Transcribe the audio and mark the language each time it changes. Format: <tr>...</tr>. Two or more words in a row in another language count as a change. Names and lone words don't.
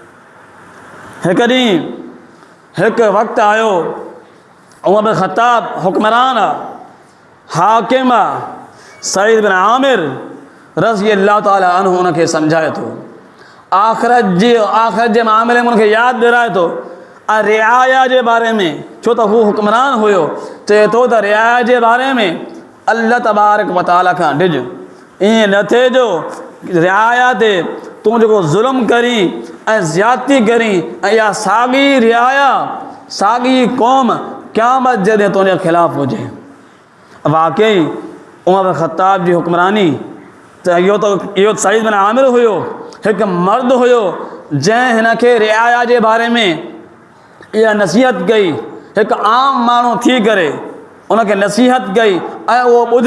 <sd>हिकु ॾींहुं हिकु वक़्तु आयो, उमर बिन ख़त्ताब हुक्मरान आहे, हाकिम आहे, सईद बिन आमिर</sd> <ar>رضي الله تعالى عنه</ar> <sd>उनखे सम्झाए थो, आख़िरत जे मामले में उनखे यादि ॾियाराए थो, ऐं रिआया जे बारे में, छो त हू हुक्मरान हुयो, चए थो त रिआया जे बारे में</sd> <ar>الله تبارك وتعالى</ar> <sd>खां डिॼ, ईअं न थिए जो रिआया ते तूं जेको ज़ुल्म करी ऐं ज़्यादती करी, ऐं इहा साॻी रिआया, साॻी क़ौम क़यामत जॾहिं तुंहिंजे ख़िलाफ़ु हुजे। वाक़ई उमर बिन ख़त्ताब जी हुक्मरानी, त इहो सईद बिन आमिर हुयो, हिकु मर्द हुयो जंहिं हिन खे रिआया जे बारे में इहा नसीहत कई, हिकु आम माण्हू थी करे उनखे नसीहत कई, ऐं उहो</sd>